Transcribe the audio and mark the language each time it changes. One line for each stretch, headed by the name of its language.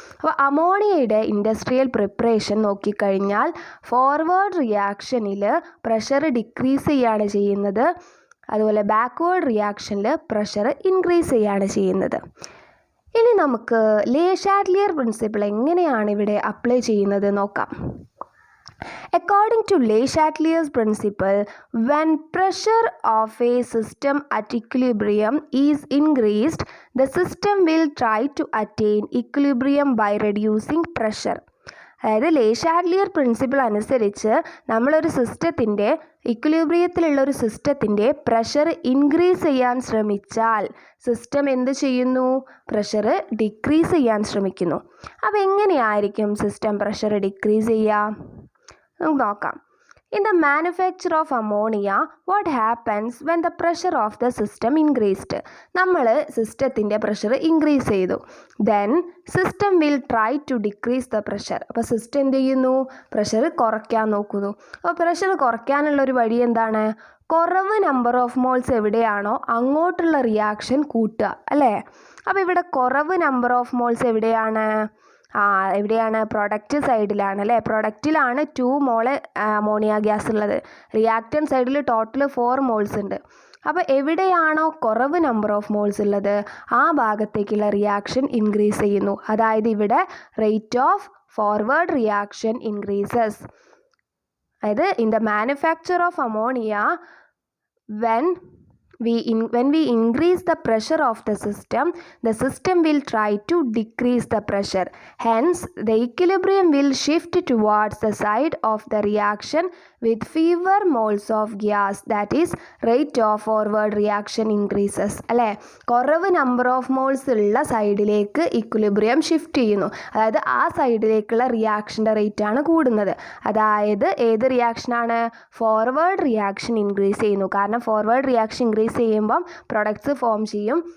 Malayalam: അപ്പോൾ അമോണിയയുടെ industrial preparation നോക്കിക്കഴിഞ്ഞാൽ forward റിയാക്ഷനിൽ pressure decrease ചെയ്യാണ് ചെയ്യുന്നത്, അതുപോലെ ബാക്ക്വേർഡ് റിയാക്ഷനിൽ പ്രഷർ ഇൻക്രീസ് ചെയ്യാണ് ചെയ്യുന്നത്. ഇനി നമുക്ക് ലേ ഷാറ്റ്ലിയർ പ്രിൻസിപ്പിൾ എങ്ങനെയാണ് ഇവിടെ അപ്ലൈ ചെയ്യുന്നത് നോക്കാം.
English: According to Le Chatelier's principle, when pressure of a system at equilibrium is increased, the system will try to attain equilibrium by reducing pressure.
Malayalam: അതായത് ലേ ഷാറ്റ്ലിയർ പ്രിൻസിപ്പിൾ അനുസരിച്ച് നമ്മളൊരു സിസ്റ്റത്തിൻ്റെ ഇക്വിലിബ്രിയത്തിലുള്ള ഒരു സിസ്റ്റത്തിൻ്റെ പ്രഷർ ഇൻക്രീസ് ചെയ്യാൻ ശ്രമിച്ചാൽ സിസ്റ്റം എന്ത് ചെയ്യുന്നു? പ്രഷർ ഡിക്രീസ് ചെയ്യാൻ ശ്രമിക്കുന്നു. അപ്പോൾ എങ്ങനെയായിരിക്കും സിസ്റ്റം പ്രഷർ ഡിക്രീസ് ചെയ്യുക? നമുക്ക് നോക്കാം.
English: In the manufacture of ammonia, what happens when the pressure of the system increased?
Malayalam: നമ്മൾ സിസ്റ്റത്തിൻ്റെ പ്രഷർ ഇൻക്രീസ് ചെയ്തു.
English: Then system will try to decrease the pressure.
Malayalam: അപ്പോൾ സിസ്റ്റം എന്ത് ചെയ്യുന്നു? പ്രഷർ കുറയ്ക്കാൻ നോക്കുന്നു. അപ്പോൾ പ്രഷർ കുറയ്ക്കാനുള്ളൊരു വഴി എന്താണ്? കുറവ് നമ്പർ ഓഫ് മോൾസ് എവിടെയാണോ അങ്ങോട്ടുള്ള റിയാക്ഷൻ കൂട്ടുക അല്ലേ. അപ്പോൾ ഇവിടെ കുറവ് നമ്പർ ഓഫ് മോൾസ് എവിടെയാണ്? എവിടെയാണ്? പ്രൊഡക്റ്റ് സൈഡിലാണ് അല്ലേ. പ്രൊഡക്റ്റിലാണ് 2 മോള് അമോണിയ ഗ്യാസ് ഉള്ളത്. റിയാക്റ്റൻ സൈഡിൽ ടോട്ടൽ 4 മോൾസ് ഉണ്ട്. അപ്പോൾ എവിടെയാണോ കുറവ് നമ്പർ ഓഫ് മോൾസ് ഉള്ളത് ആ ഭാഗത്തേക്കുള്ള റിയാക്ഷൻ ഇൻക്രീസ് ചെയ്യുന്നു. അതായത് ഇവിടെ
English: Rate of forward reaction increases. അതായത് in the manufacture of ammonia when we increase the pressure of the system will try to decrease the pressure. Hence, the equilibrium will shift towards the side of the reaction with fewer moles of gas. That is, rate of forward reaction increases.
Malayalam: അല്ലേ, കുറവ് number of moles ഉള്ള സൈഡിലേക്ക് equilibrium shift ചെയ്യുന്നു. അതായത് ആ സൈഡിലേക്കുള്ള റിയാക്ഷൻ്റെ rate ആണ് കൂടുന്നത്. അതായത് ഏത് റിയാക്ഷനാണ്? ഫോർവേഡ് റിയാക്ഷൻ ഇൻക്രീസ് ചെയ്യുന്നു. കാരണം ഫോർവേഡ് റിയാക്ഷൻ ഇൻക്രീസ് ചെയ്യുമ്പം പ്രൊഡക്ട്സ് ഫോം ചെയ്യും.